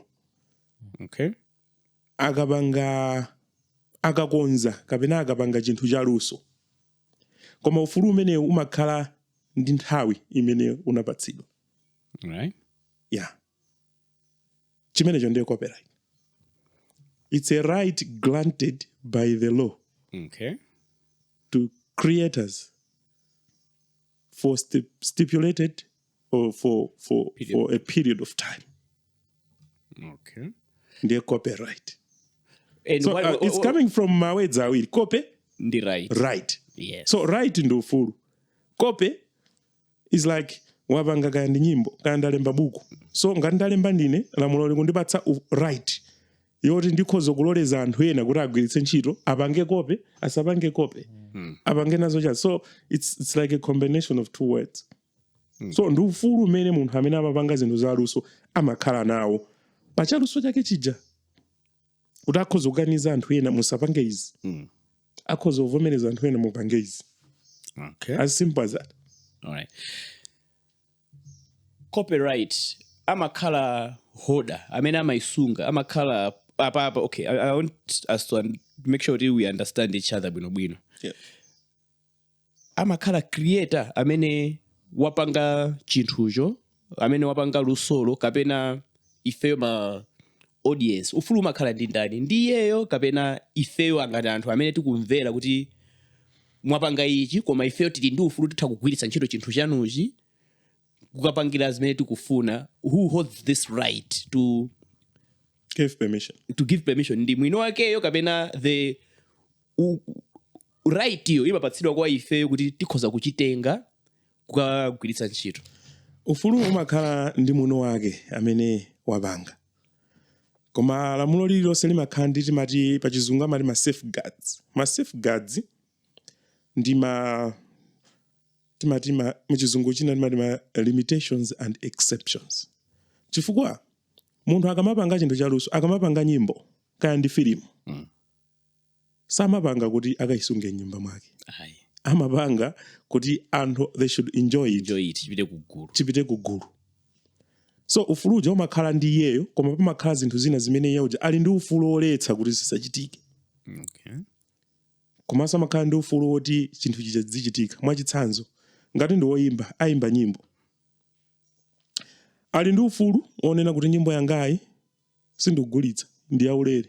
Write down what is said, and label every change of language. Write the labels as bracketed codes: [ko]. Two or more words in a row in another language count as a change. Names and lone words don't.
[en] Okay. [ny] Akakonza kapena akapanga chinthu cha luso, koma ufulu umene umakhala ndi nthawi imene unapatsidwa. [en] Right. [ny] Yeah. Chimenecho ndiyo copyright. [en] It's a right granted by the law. Okay. To creators for stipulated or for a period of time. Okay. [ny] Ndiyo copyright. [en] And so it's coming from [ny] mawedza awiri, [en] kope [ny] ndi right. [en] Right. Yes. [ny] So right ndi ufulu. Kope [en] is like [ny] wapanga kaya ndi nyimbo kaya ndalemba buku. So ngati ndalemba ndine lamulo likundipatsa right yoti ndikhoza kuloleza anthu ena kuti agwiritse ntchito apange kope asapange kope apange nazo cha. [en] So it's like a combination of two words. [ny] So ndi ufulu umene munthu amene amapanga zinthu za luso amakhala nawo pachaluso chake chija kuti akhoza kuganiza anthu ena musapange izi, akhoza kuvomereza anthu ena mupange izi. [en] Okay. As simple as that. All right. [ny] Copyright amakhala holder amene amaisunga amakhala apa. [en] Okay, I want us to make sure that we understand each other bwino. Yeah. [ny] Amakhala creator amene wapanga chinthucho amene wapanga lusolo kapena ifeyo ma audience ufulu umakhala ndi ndani ndiyeyo kapena ifeyo angati anthu amene tikumvera kuti mwapanga ichi koma ifeyo tili ndi ufulu titha kugwiritsa ntchito chinthu chanuchi kukapangira zimene tikufuna. [en] Who holds this right to give permission? [ny] Ndi mwini wakeyo kapena [en] the right [ny] iyo imapatsidwa kwa ifeyo kuti tikhoza kuchitenga kukagwiritsa ntchito. Ufulu umakhala ndi mwini wake amene wapanga, koma lamulo lililonse limakhala ndi timati pachizungu amati ma safeguards. Ma safeguards ndi timati muchizungu china timati ma [en] limitations and exceptions. [ny] Chifukwa munthu akamapanga chinthu chaluso, akamapanga nyimbo kaya ndi filimu, samapanga kuti akaisunge nyumba mwake. Amapanga kuti anthu [en] they should enjoy it [ny] chipite kugulu. So ufulu uja umakhala ndi iyeyo, koma pamakhala zinthu zina zimene iye uja ali ndi ufulu oletsa kuti zisachitike. [en] Okay. [ny] Komanso amakhala ndi ufulu woti chinthu chicha zichitika. Mwachitsanzo ngati ndi woyimba ayimba nyimbo, ali ndi ufulu onena kuti nyimbo yangayi sindikugulitsa ndi yaulere.